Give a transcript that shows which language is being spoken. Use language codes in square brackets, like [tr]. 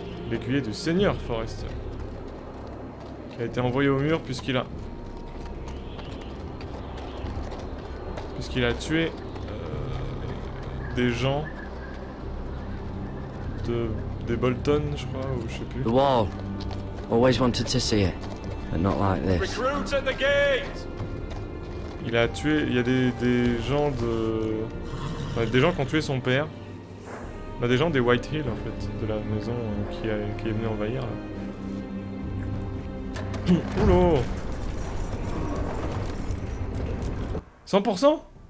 [fr] L'écuyer du Seigneur Forrester. Qui a été envoyé au mur puisqu'il a tué des gens des Bolton, je crois, ou je sais plus. [en] The wall. Always wanted to see it, but not like this. Recruits at the gate. [fr] Il a tué, il y a des gens enfin, des gens qui ont tué son père. Bah, des gens des White Hill en fait, de la maison qui est venue envahir là. Oula 100%.